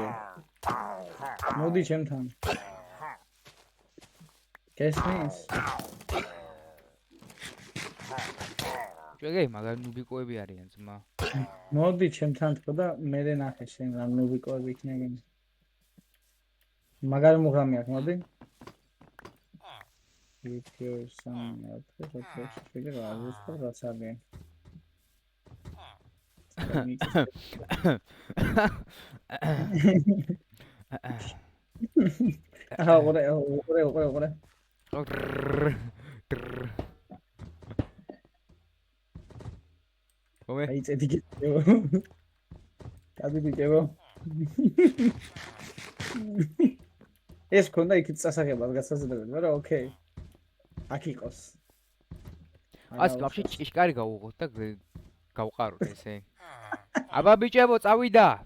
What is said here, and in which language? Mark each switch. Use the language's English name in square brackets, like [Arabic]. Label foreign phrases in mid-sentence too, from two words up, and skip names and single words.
[Georgian] მოდი ჩემთან. გესმის? შეგე მაგარ ნუბიკოები არიან ძმა. მოდი ჩემთან თქო და მე ნახე შენ რა ნუბიკოები იქნებიან. მაგარი მუღამი აქვს, მოდი. [English] If some figure out what's happening. What? It's a ticket. [Georgian] ეს ქონდა იქით სასახებად გასაზრდებელი, მაგრამ ოკეი. აქ იყოს. ას ვაფშე ჭიშკარი გავუღოთ და გავყაროთ ესე. აბა ბიჭებო, წავიდა.